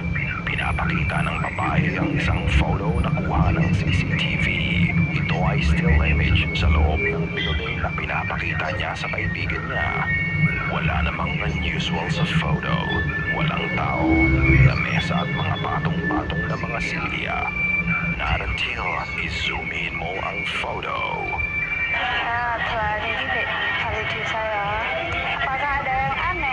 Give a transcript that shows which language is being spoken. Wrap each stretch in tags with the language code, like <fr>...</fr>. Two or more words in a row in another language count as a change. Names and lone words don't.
<tl>Pinapakita ng babae ang isang photo na kuha ng CCTV. Ito ay</tl> <en>still image</en> <tl>sa loob ng building na pinapakita niya sa kaibigan niya. Wala namang unusual sa photo. Walang tao, lamesa at mga patong-patong na mga silya.</tl> <en>Not until</en> <tl>i-zoom in mo ang photo.</tl> <ms>Keluar dari bilik hari tu saya. Apakah ada yang</ms>